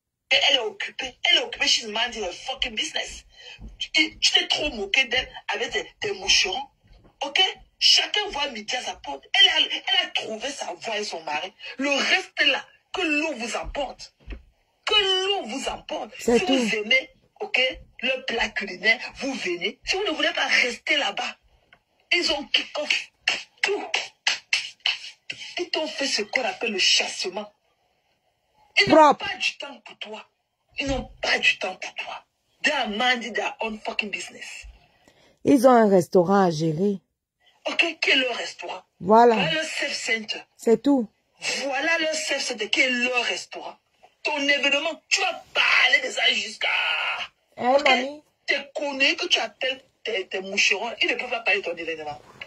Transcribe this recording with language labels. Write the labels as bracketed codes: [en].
[fr] Elle est occupée, [en] she's minding her fucking business. [fr] Tu t'es trop moqué d'elle avec tes moucherons, ok? Chacun voit midi à sa porte. Elle a trouvé sa voie et son mari. Le reste là, que l'eau vous emporte. Que l'eau vous emporte. Si tout. vous aimez, ok, le plat culinaire, vous venez. Si vous ne voulez pas rester là-bas, ils ont kick-off tout. Ils t'ont fait ce qu'on appelle le chassement. Ils n'ont pas du temps pour toi. Ils n'ont pas du temps pour toi. [en] They are minding their own fucking business. [fr] Ils ont un restaurant à gérer. Ok, qui est leur restaurant? Voilà. Voilà le safe center. C'est tout. Voilà le safe center qui est leur restaurant. Ton événement, tu vas parler de ça jusqu'à... Mamie. Tes conneries que tu appelles tes moucherons, ils ne peuvent pas parler de ton événement.